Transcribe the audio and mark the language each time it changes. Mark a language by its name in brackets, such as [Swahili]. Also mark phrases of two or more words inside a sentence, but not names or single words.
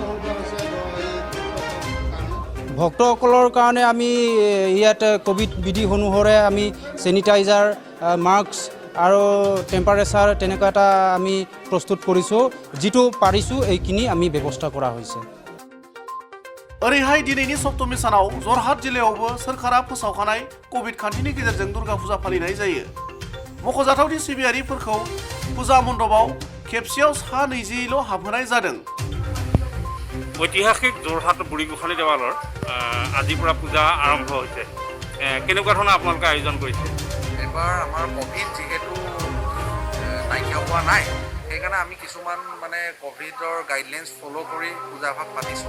[Assamese] ভক্তসকলৰ কাৰণে আমি ইয়াত কোভিড বিধি অনুসাৰে আমি চেনিটাইজাৰ মাস্ক আৰু টেম্পাৰেচাৰ তেনেকুৱা এটা আমি প্ৰস্তুত কৰিছোঁ, যিটো পাৰিছোঁ এইখিনি আমি ব্যৱস্থা কৰা হৈছে। [Bodo] ओरैहाय दिनैनि सप्तमी सानाव जरहाट जिल्लायावबो सोरखारा फोसावखानाय कोभिड खान्थिनि गेजेरजों दुर्गा फुजा फालिनाय जायो। मख'जाथावदि सिबियारिफोरखौ फुजा मण्डपाव खेबसेयाव सा 20ल' हाबहोनाय जादों। [Assamese] ঐতিহাসিক যোৰহাট বুঢ়ীগোসানী দেৱালৰ আজিৰ পৰা পূজা আৰম্ভ হৈছে। কেনেকুৱা ধৰণৰ আপোনালোকে আয়োজন কৰিছে? এবাৰ আমাৰ কোভিড যিহেতু নাইকিয়া হোৱা নাই, সেইকাৰণে আমি কিছুমান মানে কোভিডৰ গাইডলাইন্স ফ'ল' কৰি পূজাভাগ পাতিছোঁ।